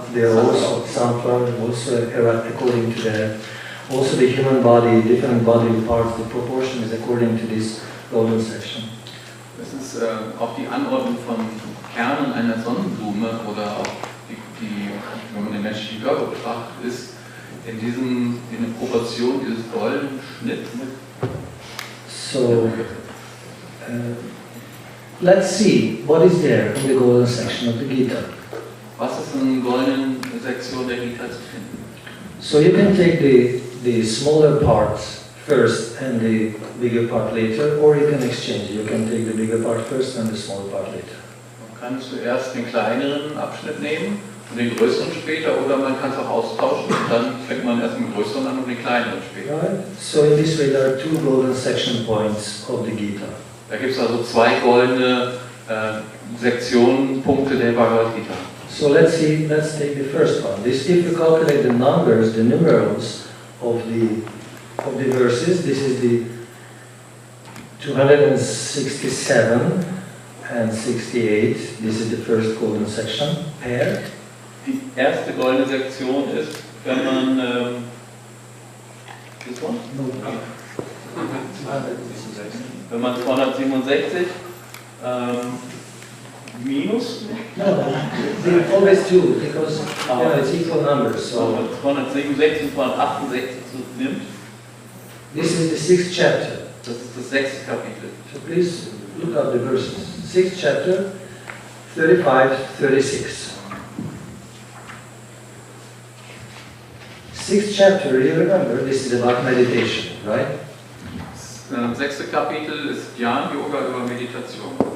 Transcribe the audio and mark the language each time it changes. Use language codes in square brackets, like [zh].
[en] They are also sunflower, also according to that. Also the human body, different body parts, the proportion is according to this golden section. [de] Das ist auch die Anordnung von Kernen einer Sonnenblume oder auch wenn man den menschlichen Körper betrachtet, ist in der Proportion dieses goldenen Schnitts mit. [en] So, let's see what is there in the golden section of the Gita. [de] Was ist in der goldenen Sektion der Gita zu finden? [en] So you can take the smaller parts first and the bigger part later, or you can exchange. You can take the bigger part first and the smaller part later. [de] Man kann zuerst den kleineren Abschnitt nehmen und den größeren später, oder man kann es auch austauschen und dann fängt man erst mit dem größeren an und den kleineren später. [en] Right. So in this way there are two golden section points of the Gita. [de] Da gibt es also zwei goldene Sektionenpunkte der Bhagavad-gita. [en] So let's take the first one. If you calculate the numbers, the numerals of the verses, this is the 267 and 68. This is the first golden section pair. [de] Die erste goldene Sektion ist, wenn man [en] this one? [de] Wenn man 267 minus? [en] No, they always do, because it's equal numbers. So [de] 267 und 268 nimmt. [en] This is the 6th chapter. [de] Das ist das 6. Kapitel. [en] So please look up the verses. 6th chapter, 35, 36. 6th chapter, you remember, this is about meditation, right? [de] Das 6. Kapitel ist Dhyan Yoga über Meditation.